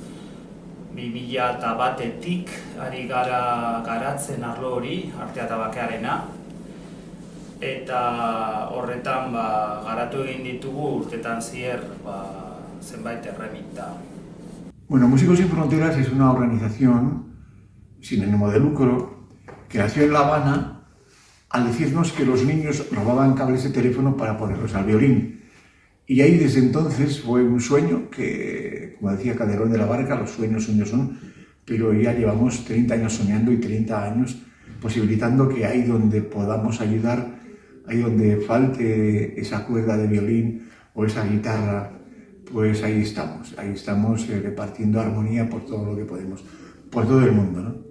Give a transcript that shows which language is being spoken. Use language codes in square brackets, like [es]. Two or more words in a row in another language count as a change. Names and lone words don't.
[eu] 2001etik ari gara garatzen arlo hori, artea eta bakearena. Eta horretan garatu egin ditugu urtetan zier zenbait erreminta. [es] Bueno, Músicos Sin Fronteras es una organización sin ánimo de lucro que nació en La Habana al decirnos que los niños robaban cables de teléfono para ponerlos al violín. Y ahí desde entonces fue un sueño que, como decía Calderón de la Barca, los sueños son, pero ya llevamos 30 años soñando y 30 años posibilitando que ahí donde podamos ayudar, ahí donde falte esa cuerda de violín o esa guitarra, pues ahí estamos repartiendo armonía por todo lo que podemos, por todo el mundo, ¿no?